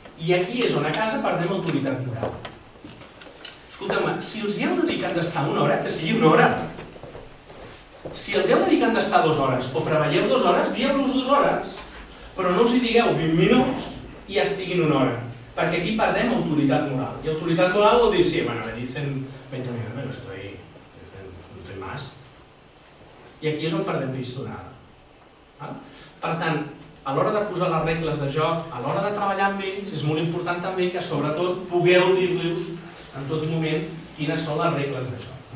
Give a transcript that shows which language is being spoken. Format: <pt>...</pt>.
<ca>I aquí és on a casa perdem autoritat moral. Escolteu-me, si els hi heu de dir que han d'estar 1 hora, que sigui 1 hora. Si els heu de dir que han d'estar 2 hores o preveieu 2 hores, dieu-los 2 hores. Però no us hi digueu 20 minuts i ja estiguin 1 hora. Perquè aquí perdem autoritat moral. I autoritat moral vol dir,</ca> <es>sí, bueno, me dicen 20 minutos, no estoy más.</es> <ca>I aquí és on perdem pistonada. Per tant, a l'hora de posar les regles de joc, a l'hora de treballar amb ells, és molt important també que, sobretot, pugueu dir-los en tot moment quines són les regles de joc.</ca>